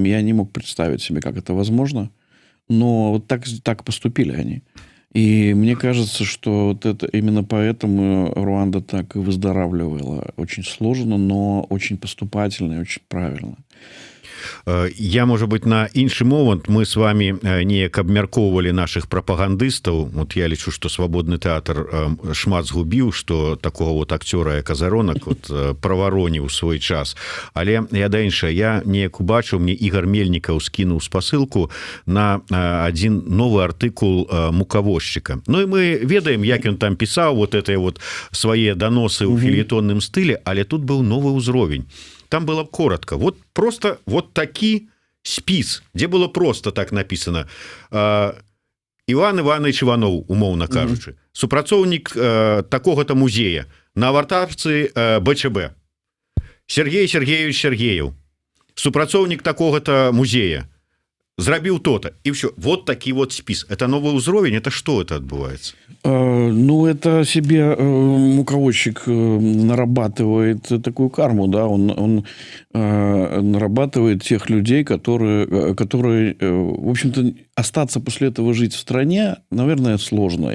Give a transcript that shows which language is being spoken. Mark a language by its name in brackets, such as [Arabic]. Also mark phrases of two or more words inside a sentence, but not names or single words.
[Russian] Я не мог представить себе, как это возможно. Но вот так поступили они. И мне кажется, что вот это именно поэтому Руанда так и выздоравливала. Очень сложно, но очень поступательно и очень правильно. [Belarusian] Я, можа быть, на іншы момант [Russian] мы с вами [Belarusian] неяк абмяркоўвалі наших прапагандыстаў. Вот я лічу, что свабодны тэатр шмат згубіў, [Russian] что такого вот актёра як Азаронак вот [Belarusian] правароніў свой час. Але я да іншае, я неяк убачыў, мне Ігор Мельнікаў скінуў спасылку на [Russian] один новый [Belarusian] артыкул мукавозчыка. Ну и мы ведаем, як ён там пісаў вот это вот свае даносы ў фельетонным стыле, але тут быў новы ўзровень. [Russian] Там было коротко. Вот просто вот такі спіс, где было просто так написано. [Belarusian] Іван Іванович Іванов, умоўна кажучы, супрацоўнік такога-то музея, на вартарцы БЧБ. Сергей Сергеевич Сергеев, супрацоўнік такога-то музея, зрабіў то-то і все, вот такі вот спіс, [Russian] это новый ўзровень, это что это адбываецца? Ну, это себе муководчик нарабатывает такую карму, да, он нарабатывает тех людей, которые, в общем-то, остаться после этого жить в стране, наверное, сложно.